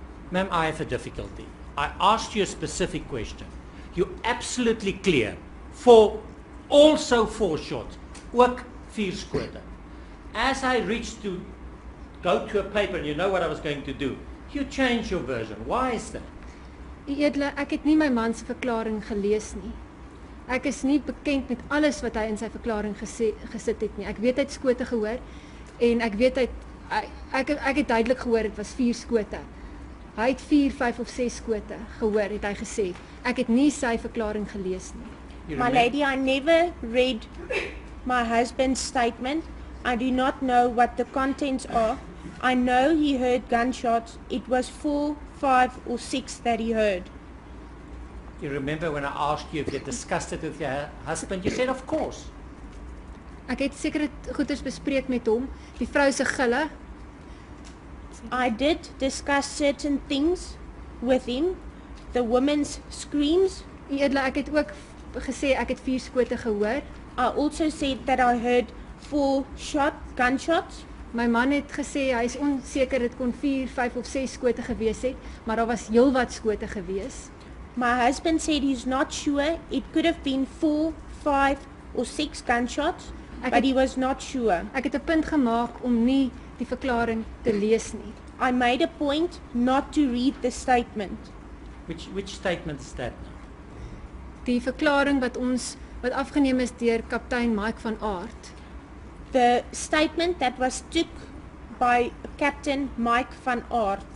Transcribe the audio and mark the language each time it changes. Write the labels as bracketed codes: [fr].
[en] Ma'am, I have a difficulty. I asked you a specific question. You're absolutely clear. Also 4 shots. [af] Ook 4 skote. [en] As I reached to go to a paper, and you know what I was going to do, you changed your version. Why is that? [af] U edele, ek het nie my man se verklaring gelees nie. Ek is nie bekend met alles wat hy in sy verklaring gesit het nie. Ek weet hy het skote gehoor en ek weet ek het duidelik gehoor dit was 4 skote. Hy het 4, 5 of 6 skote gehoor, het hy gesê. Ek het nie sy verklaring gelees nie. [en] You My remember- lady, I never read my husband's statement. I do not know what the contents are. I know he heard gunshots. It was 4, 5 or 6 that he heard. You remember when I asked you if you discussed it with your husband, you said of course. [af] Ek het sekere goeders bespreek met hom, die vrou se gille. [en] I did discuss certain things with him. The woman's screams. [af] U edele, ek het ook gesê ek het 4 skote gehoor. [en] I also said that I heard 4 gunshots. [af] My man het gesê hy is onseker dit kon 4, 5 of 6 skote gewees het, maar daar was heelwat skote gewees. [en] My husband said he's not sure. It could have been 4, 5 or 6 gunshots, [af] Ek [en] but [af] het- [en] he was not sure. [af] Ek het 'n punt gemaak om nie die verklaring te lees nie. [en] I made a point not to read the statement. Which statement is that now? [af] Die verklaring wat afgeneem is deur kaptein Mike van Aert. [en] The statement that was took by Captain Mike van Aert.